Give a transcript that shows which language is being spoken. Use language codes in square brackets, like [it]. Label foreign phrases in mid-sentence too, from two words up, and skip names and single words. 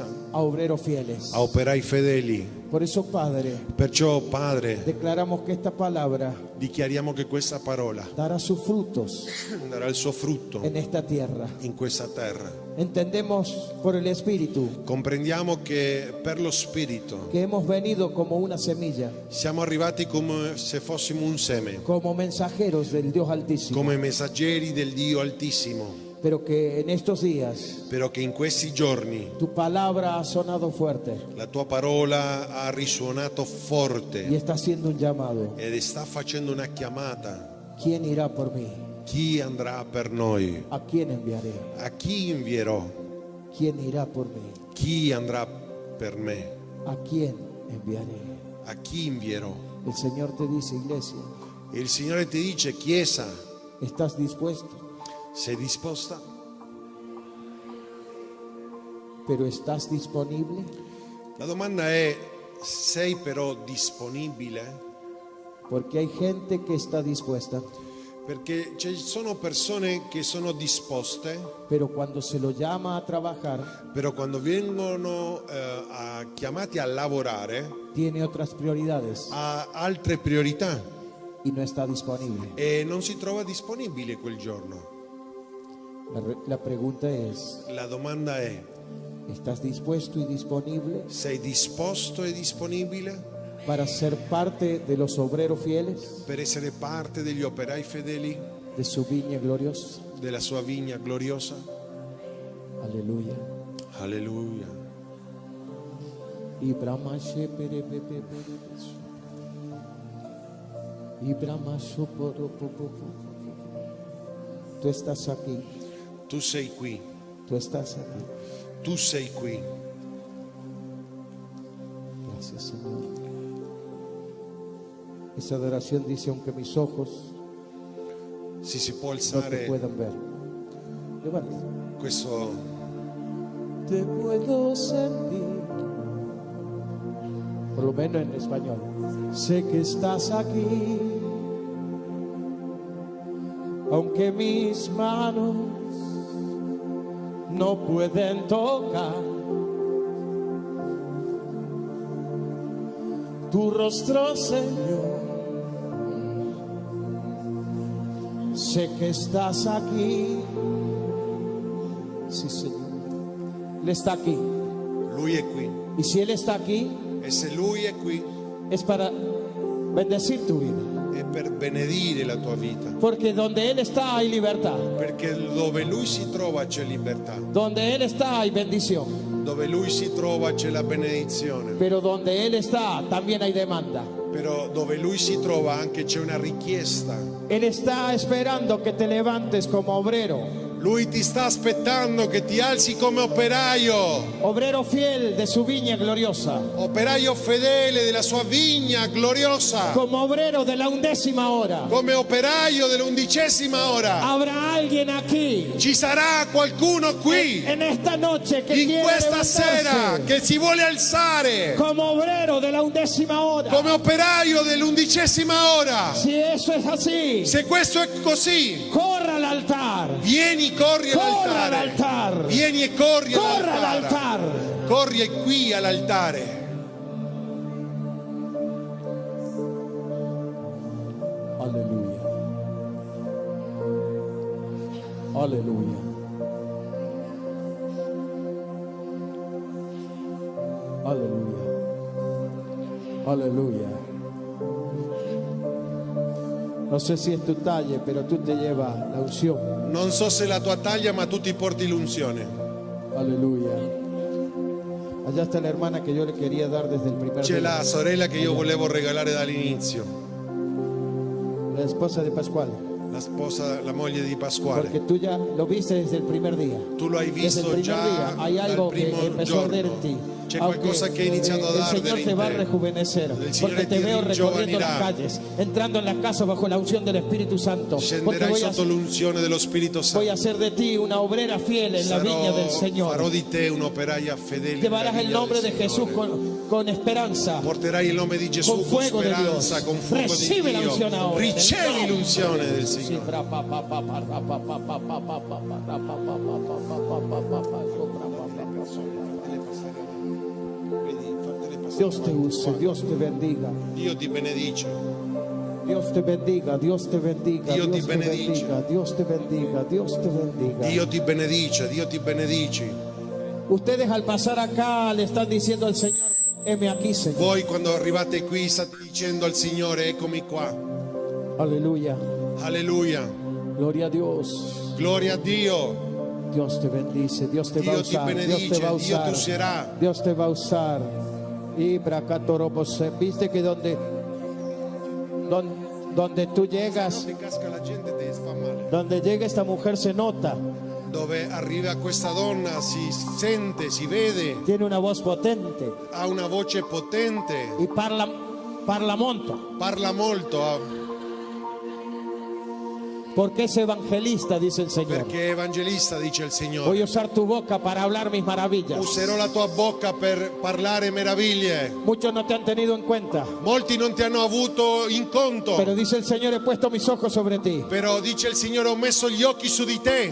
[es] a obreros fieles. [it] a operai fedeli. [es] Por eso, Padre, [it] Perciò, Padre, [es] declaramos que esta palabra [it] dichiariamo che questa parola [es] dará sus frutos [it] darà il suo frutto [es] en esta tierra. [it] in questa terra. [es] Entendemos por el Espíritu [it] Comprendiamo che per lo Spirito [es] que hemos venido como una semilla, [it] siamo arrivati come se fossimo un seme, [es] como mensajeros del Dios Altísimo, [it] come messaggeri del Dio Altissimo, [es] pero que en estos días [it] però che in questi giorni [es] tu palabra ha sonado fuerte [it] la tua parola ha risuonato [es] y [it] forte [es] está haciendo un llamado. [it] ed sta facendo una chiamata. [es] ¿Quién irá por mí? [it] Chi andrà per noi? [es] ¿A quién enviaré? [it] A chi invierò? [es] ¿Quién irá por mí? [it] Chi andrà per me? [es] ¿A quién enviaré? [it] A chi invierò? [es] El Señor te dice, iglesia, [it] E il Signore ti dice, Chiesa, [es] ¿estás dispuesto? [it] sei disposta? [es] ¿Pero estás disponible? [it] La domanda è, sei però disponibile? [es] Porque hay gente que está dispuesta, [it] Perché ci sono persone che sono disposte, [es] pero cuando se lo llama a trabajar, [it] però quando vengono chiamati a lavorare [es] tiene otras prioridades [it] ha altre priorità [es] y no está disponible. [it] e non si trova disponibile quel giorno. [es] La pregunta es, [it] La domanda è, [es] ¿estás dispuesto y disponible [it] sei disposto e disponibile [es] para ser parte de los obreros fieles [it] per essere parte degli operai fedeli [es] de su viña gloriosa? [it] della sua vigna gloriosa? [es] Aleluya. [it] Alleluia. Y Brahma Shepere Pepe Pepe. Y Brahma Shoporo Popo. [es] Tú estás aquí, [it] Tu sei qui, [es] tú estás aquí. [it] tu sei qui. [es] Gracias, Señor. Esa adoración dice, aunque mis ojos [it] Si può [es] no te [it] alzare [es] puedan ver. Levanta. [it] questo, [es] Te puedo sentir. Por lo menos en español. Sé que estás aquí. Aunque mis manos no pueden tocar tu rostro, Señor. Sé que estás aquí. Sí, Señor. Él está aquí. [it] Lui è qui. [es] Y si Él está aquí, [it] E se Lui è qui, [es] es para bendecir tu vida. [it] è per benedire la tua vita. [es] Porque donde Él está hay libertad. [it] Perché dove Lui si trova c'è libertà. [es] Donde Él está hay bendición. [it] Dove Lui si trova c'è la benedizione. [es] Pero donde Él está también hay demanda. [it] Però dove lui si trova anche c'è una richiesta. [es] Él está esperando que te levantes como obrero. [it] Lui ti sta aspettando che ti alzi come operaio. [es] Obrero fiel de su viña gloriosa. [it] Operaio fedele della sua vigna gloriosa. [es] Como obrero de la 11ª hora. [it] Come operaio dell'11ª ora. [es] Habrá alguien aquí [it] Ci sarà qualcuno qui [es] en esta noche que [it] in [es] quiere [it] questa [es] levantarse [it] sera che si vuole alzare [es] como obrero de la 11ª hora. [it] come operaio dell'11ª ora. [es] Si eso es así, [it] Se questo è così, [es] corra al altar. [it] vieni, corri [es] Corra [it] all'altare. all'altar. Vieni e corri [es] Corra [it] all'altare. all'altar. Corri qui all'altare. [es] Aleluya. Aleluya. Aleluya. Aleluya. No sé si es tu talla, pero tú te llevas la unción. [it] Non so se è la tua taglia, ma tu ti porti l'unzione. [es] Aleluya. Allá está la hermana que yo le quería dar desde el primer [it] C'è [es] día. [it] la sorella che io volevo regalare dall'inizio, [es] La esposa de Pascual. [it] la sposa, la moglie di Pasquale. [es] Porque tú ya lo viste desde el primer día. [it] Tu lo hai [es] Desde el [it] visto [es] primer [it] già [es] día hay [it] dal [es] algo que [it] primo [es] empezó a arder en ti. [it] giorno. C'è [es] Aunque, [it] qualcosa che ha iniziato ad [es] el [it] ardere [es] Señor te [it] in [es] va a [it] te. [es] rejuvenecer, [it] El Signore [es] porque te [it] ti [es] veo recorriendo las [it] ringiovanirà. [es] calles, entrando en las casas bajo la unción del Espíritu Santo. Porque [it] Scenderai sotto l'unzione dello Spirito [es] voy [it] Santo. [es] a hacer de ti una obrera fiel en la viña del [it] Farò [es] Señor. [it] di te un'operaia fedele. [es] Llevarás [it] nella [es] el [it] vigna [es] nombre [it] del [es] de Jesús [it] Signore. [es] con esperanza. [it] Porterai il nome di Gesù [es] Con [it] con [es] fuego de [it] speranza, [es] Dios. [it] con fuoco [es] Recibe [it] di [es] la unción [it] Dio. [es] ahora. [it] Ricevi l'unzione del [es] Sí, [it] Signore. bra, pa, pa, pa, pa, ra, pa, pa, pa, pa, pa, pa, pa, ra, pa, pa, pa, pa, pa, pa, pa, pa, pa, sopra, pa, pa, pa, sopra. [es] Dios te use, Dios te bendiga. [it] Dio ti benedice. [es] Dios te bendiga, Dios te bendiga, Dios te Dios te [it] benedice. [es] bendiga, Dios te bendiga, Dios te bendiga. [it] Dio ti benedice, Dio ti benedici. [es] Ustedes al pasar acá le están diciendo al Señor, heme aquí, Señor. [it] Voi quando arrivate qui state dicendo al Signore, eccomi qua. [es] Aleluya. [it] Alleluia. [es] Gloria a Dios. [it] Gloria a Dio. [es] Dios te bendice, Dios te va a [it] Dio ti [es] usar, Dios [it] benedice, [es] te va a [it] Dio ti [es] usar. [it] userà. [es] Dios te va a usar. Y bracatorobose, viste que donde tú llegas, [it] Ti casca la gente ti fa male. [es] donde llega esta mujer se nota, [it] Dove arriva questa donna si sente, si vede, [es] tiene una voz potente [it] ha una voce potente, y parla monto, parla molto, [es] porque es evangelista, dice el Señor. [it] perché è evangelista, dice il Signore. [es] Voy a usar tu boca para hablar mis maravillas. [it] Userò la tua bocca per parlare meraviglie. [es] Muchos no te han tenido en cuenta, [it] Molti non ti hanno avuto in conto, [es] pero dice el Señor, he puesto mis ojos sobre ti. [it] però dice il Signore, ho messo gli occhi su di te.